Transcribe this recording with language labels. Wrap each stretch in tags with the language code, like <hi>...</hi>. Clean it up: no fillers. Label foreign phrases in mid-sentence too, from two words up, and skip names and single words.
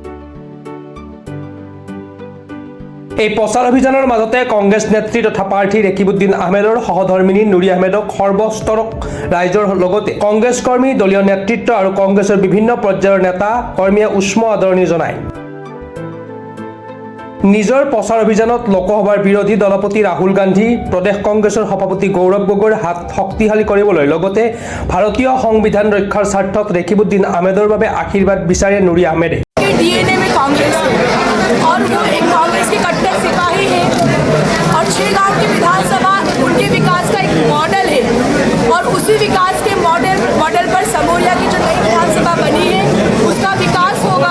<as>এই প্ৰচাৰ অভিযানৰ মাজতে কংগ্ৰেছ নেত্ৰী তথা প্ৰাৰ্থী ৰেকিবুদ্দিন আহমেদৰ সহধৰ্মিনী নুৰী আহমেদক সৰ্বস্তৰক ৰাইজৰ লগতে কংগ্ৰেছ কৰ্মী, দলীয় নেতৃত্ব আৰু কংগ্ৰেছৰ বিভিন্ন পৰ্যায়ৰ নেতা কৰ্মীয়ে উষ্ম আদৰণি জনায়। নিজৰ প্ৰচাৰ অভিযানত লোকসভাৰ বিৰোধী দলপতি ৰাহুল গান্ধী, প্ৰদেশ কংগ্ৰেছৰ সভাপতি গৌৰৱ গগৈৰ হাত শক্তিশালী কৰিবলৈ লগতে ভাৰতীয় সংবিধান ৰক্ষাৰ স্বাৰ্থত ৰেকিবুদ্দিন আহমেদৰ বাবে আশীৰ্বাদ বিচাৰে নুৰী আহমেদে।</as> <hi>डीएनए में कांग्रेस है और वो एक कांग्रेस के कट्टर सिपाही है और 6 गांव की विधानसभा उनके विकास का एक मॉडल है और उसी विकास के मॉडल पर समोरिया की जो नई विधानसभा बनी है उसका विकास होगा।</hi>